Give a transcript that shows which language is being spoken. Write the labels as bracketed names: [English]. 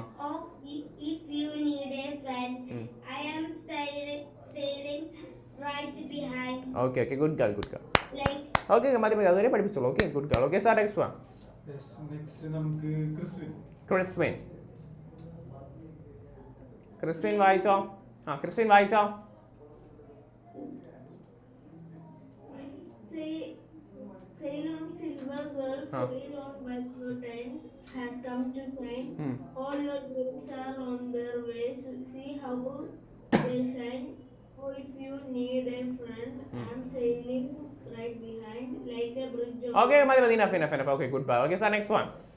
[English] Oh, if you need a friend, I am sailing right behind, okay okay good girl like okay [Malayalam] മതി മതി അതുവരെ പഠിപ്പിച്ചോളൂ [English] okay good girl okay sir next one Yes, next [Malayalam] നമുക്ക് [English] Chriswin. [Malayalam] ക്രിസ്വിൻ വായിച്ചോ ക്രിസ്വിൻ വായിച്ചോ [English] Sail on silver girl, sail on while your times has come to shine. All your dreams are on their way. See how they shine. Oh, if you need a friend, I'm sailing right behind like a bridge over. Okay മതി enough okay good bye okay sir next one